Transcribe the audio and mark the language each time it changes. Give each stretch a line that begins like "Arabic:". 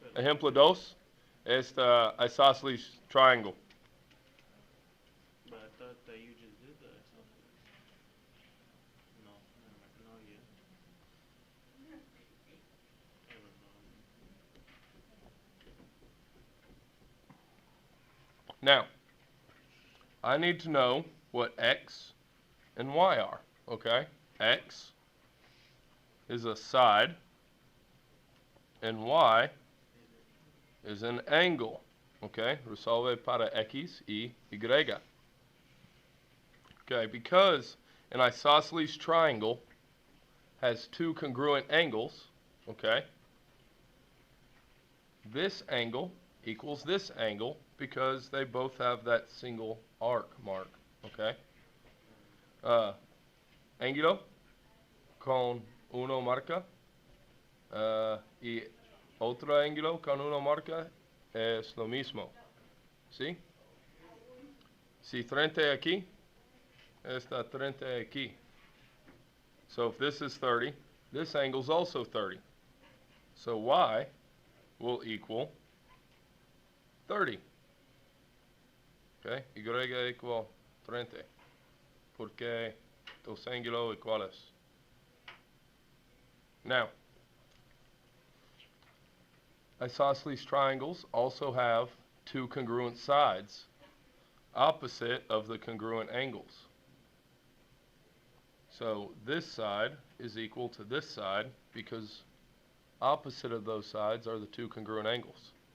Spanish: Ejemplo dos, esta
English: isosceles triangle. But I thought that you just did the isosceles. No, not yet. I don't know. Now, I need to know what x and y are, okay? X is a side, and y is an angle, okay?
Spanish: Resolve para x y y.
English: Okay, because an isosceles triangle has two congruent angles, okay? This angle equals this angle because they both have that single arc mark, okay?
Spanish: Ángulo con uno marca y otro ángulo con uno marca es lo mismo, ¿sí? Si 30 aquí, está 30 aquí.
English: So if this is 30, this angle is also 30. So y will equal 30. Okay? Y equal 30.
Spanish: Porque dos ángulos iguales.
English: Now, isosceles triangles also have two congruent sides opposite of the congruent angles. So this side is equal to this side because opposite of those sides are the two congruent angles.